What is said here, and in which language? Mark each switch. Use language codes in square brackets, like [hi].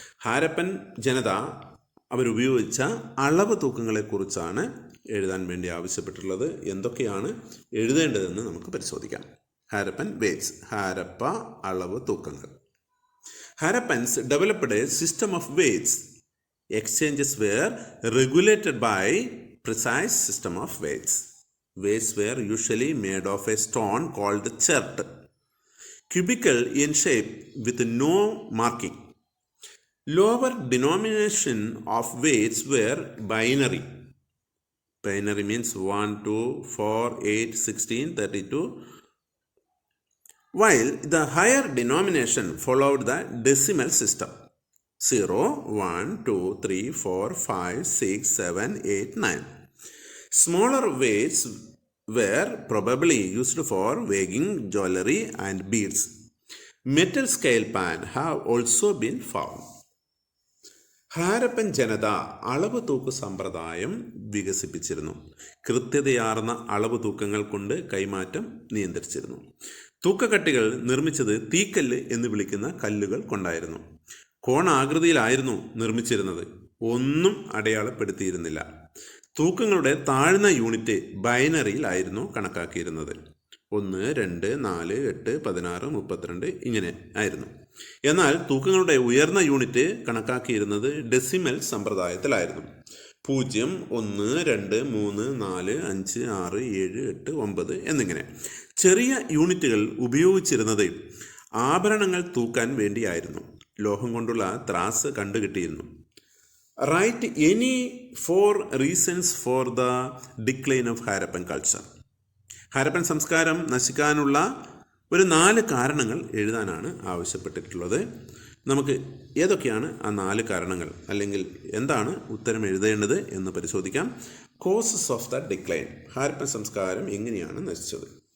[ml] ഹാരപ്പൻ ജനത അവരുപയോഗിച്ച അളവ് തൂക്കങ്ങളെക്കുറിച്ചാണ് എഴുതാൻ വേണ്ടി ആവശ്യപ്പെട്ടിട്ടുള്ളത്. എന്തൊക്കെയാണ് എഴുതേണ്ടതെന്ന് നമുക്ക് പരിശോധിക്കാം. ഹാരപ്പൻ വെയ്റ്റ്സ്, ഹാരപ്പ അളവ് തൂക്കങ്ങൾ. [en] Harappans developed a system of weights. Exchanges were regulated by precise system of weights. Weights were usually made of a stone called chapt, cubical in shape with no marking. Lower denomination of weights were binary. Binary means 1, 2, 4, 8, 16, 32. While the higher denomination followed the decimal system. 0, 1, 2, 3, 4, 5, 6, 7, 8, 9. Smaller weights were probably used for weighing jewelry and beads. Metal scale pan have also been found. [ml] Harappan ജനത അളവ് തൂക്ക് സമ്പ്രദായം വികസിപ്പിച്ചിരുന്നു. കൃത്യതയാർന്ന അളവ് തൂക്കങ്ങൾ കൊണ്ട് കൈമാറ്റം നിയന്ത്രിച്ചിരുന്നു. തൂക്കക്കട്ടികൾ നിർമ്മിച്ചത് തീക്കല്ല് എന്ന് വിളിക്കുന്ന കല്ലുകൾ കൊണ്ടായിരുന്നു. കോണാകൃതിയിലായിരുന്നു നിർമ്മിച്ചിരുന്നത്. ഒന്നും അടയാളപ്പെടുത്തിയിരുന്നില്ല. തൂക്കങ്ങളുടെ താഴ്ന്ന യൂണിറ്റ് ബൈനറിയിലായിരുന്നു കണക്കാക്കിയിരുന്നത്. 1, 2, 4, 8, 16, 32 ഇങ്ങനെ ആയിരുന്നു. എന്നാൽ തൂക്കങ്ങളുടെ ഉയർന്ന യൂണിറ്റ് കണക്കാക്കിയിരുന്നത് ഡെസിമൽ സമ്പ്രദായത്തിലായിരുന്നു. 0, 1, 2, 3, 4, 5, 6, 7, 8, 9 എന്നിങ്ങനെ. ചെറിയ യൂണിറ്റുകൾ ഉപയോഗിച്ചിരുന്നത് ആഭരണങ്ങൾ തൂക്കാൻ വേണ്ടിയായിരുന്നു. ലോഹം കൊണ്ടുള്ള ത്രാസ് കണ്ടുകിട്ടിയിരുന്നു. [en] Write any 4 reasons for the decline of Harappan culture. [ml] Harappan സംസ്കാരം നശിക്കാനുള്ള ഒരു 4 കാരണങ്ങൾ എഴുതാനാണ് ആവശ്യപ്പെട്ടിട്ടുള്ളത്. നമുക്ക് ഏതൊക്കെയാണ് ആ 4 കാരണങ്ങൾ, അല്ലെങ്കിൽ എന്താണ് ഉത്തരം എഴുതേണ്ടത് എന്ന് പരിശോധിക്കാം. [en] Causes of the decline. [ml] Harappan സംസ്കാരം എങ്ങനെയാണ് നശിച്ചത്?